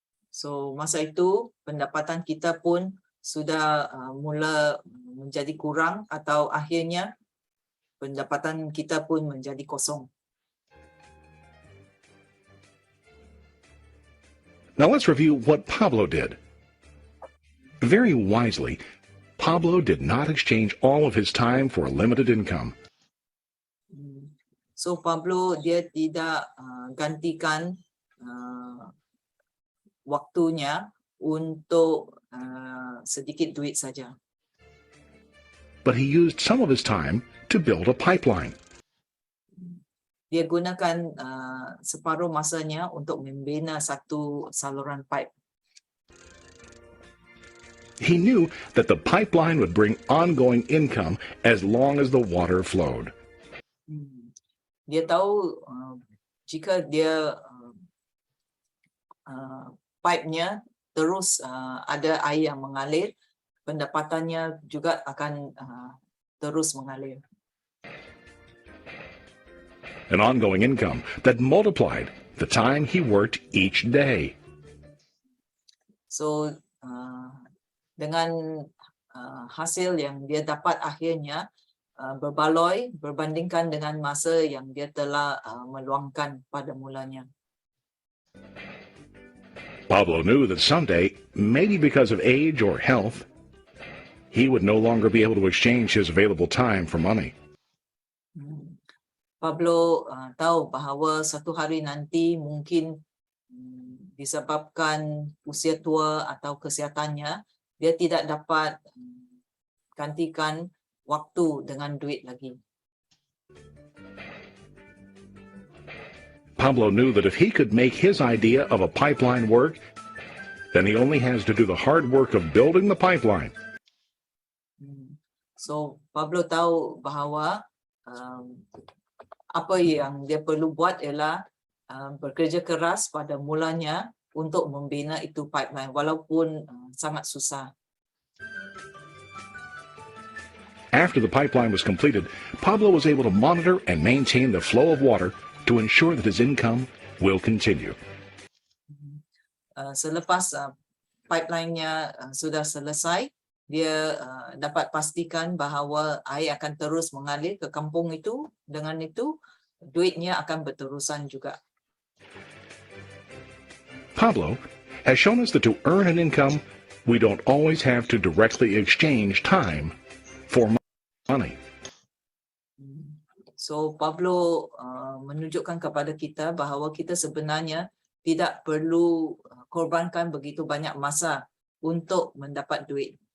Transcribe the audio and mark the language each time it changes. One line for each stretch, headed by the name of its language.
Malay: So masa itu pendapatan kita pun sudah mula menjadi kurang atau akhirnya pendapatan kita pun menjadi kosong.
English: Now let's review what Pablo did. Very wisely, Pablo did not exchange all of his time for a limited income.
Malay: So Pablo dia tidak gantikan waktunya untuk sedikit duit saja.
English: But he used some of his time to build a pipeline.
Malay: Dia gunakan separuh masanya untuk membina satu saluran pipe.
English: He knew that the pipeline would bring ongoing income as long as the water flowed.
Malay: Dia tahu jika dia pipe-nya terus ada air yang mengalir, pendapatannya juga akan terus mengalir.
English: An ongoing income that multiplied the time he worked each day.
Malay: So dengan hasil yang dia dapat akhirnya berbaloi berbandingkan dengan masa yang dia telah meluangkan pada mulanya.
English: Pablo knew that someday, maybe because of age or health, he would no longer be able to exchange his available time for money.
Malay: Pablo tahu bahawa satu hari nanti mungkin disebabkan usia tua atau kesihatannya, dia tidak dapat gantikan waktu dengan duit lagi.
English: Pablo knew that if he could make his idea of a pipeline work, then he only has to do the hard work of building the pipeline.
Malay: So Pablo tahu bahawa apa yang dia perlu buat ialah bekerja keras pada mulanya untuk membina itu pipeline walaupun sangat susah.
English: After the pipeline was completed, Pablo was able to monitor and maintain the flow of water to ensure that his income will continue.
Malay: Selepas pipeline-nya sudah selesai, dia dapat pastikan bahawa air akan terus mengalir ke kampung itu. Dengan itu, duitnya akan berterusan juga.
English: Pablo has shown us that to earn an income, we don't always have to directly exchange time for money.
Malay: So Pablo menunjukkan kepada kita bahawa kita sebenarnya tidak perlu korbankan begitu banyak masa untuk mendapat duit.